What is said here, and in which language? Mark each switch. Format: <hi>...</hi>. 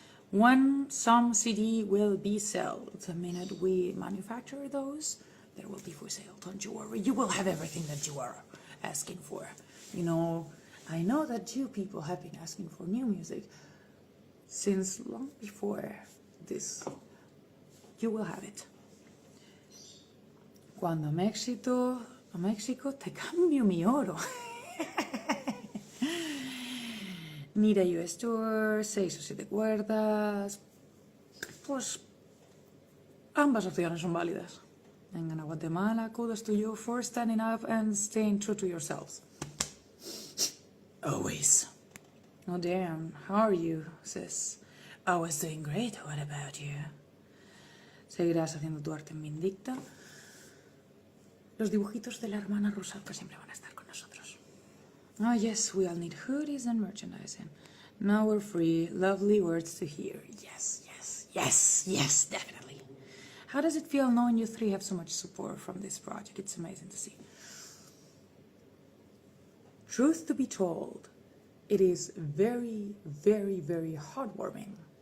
<en>When some CD will be sold, the minute we manufacture those, there will be for sale. Don't you worry. You will have everything that you are asking for. You know, I know that you people have been asking for new music since long before this. You will have it.</en> <es>Cuando a México te cambio mi oro.</es> <en>Need a US tour,</en> <es>6 o 7 cuerdas. Pues ambas opciones son válidas. Vengan a Guatemala,</es> <en>kudos to you for standing up and staying true to yourselves. Always. Oh damn, how are you, sis? I was doing great, what about you?</en> <es>Seguirás haciendo tu arte en Vindicta. Los dibujitos de la hermana Rusalka siempre van a estar con nosotros.</es> <en>Oh yes, we all need hoodies and merchandising. Now we're free. Lovely words to hear. Yes, yes, yes, yes, definitely. How does it feel knowing you three have so much support from this project? It's amazing to see. Truth to be told, it is very, very, very heartwarming.</en>